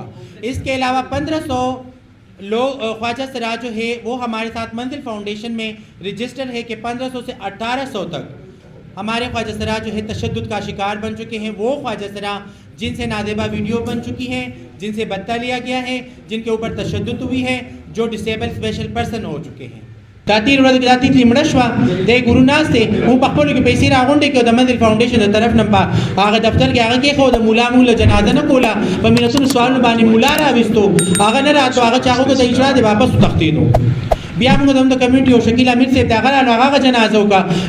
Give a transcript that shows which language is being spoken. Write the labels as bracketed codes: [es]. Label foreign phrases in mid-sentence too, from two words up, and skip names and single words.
[ur] اس کے علاوہ 1500 لوگ خواجہ سرا جو ہے وہ ہمارے ساتھ منزل فاؤنڈیشن میں رجسٹر ہے کہ 1500 سے 1800 تک ہمارے خواجہ سرا جو ہے تشدد کا شکار بن چکے ہیں. وہ خواجہ سرا جن سے نادیبہ ویڈیو بن چکی ہے، جن سے بتہ لیا گیا ہے، جن کے اوپر تشدد ہوئی ہے، جو [en] disabled special person [ur] ہو چکے ہیں. [ps] تاتیر ورځ کې داتې مړه شوه د ګورو ناست دی مونږ په خپلو کې پیسې راغونډې کړې او د منزل فاؤنډیشن د طرف نه په هغه دفتر کې هغه کېښود، ملا موږ له جنازه نه کوله، په ملتونو سوالونو باندې ملا راویستو، هغه نه راتلو، هغه چې هغوی ته د اجرا دی واپس وتښتېدو. بیا موږ د کمیونټي او شکیل امیر صاحب ته هغه رالو، هغه جنازه وکړه.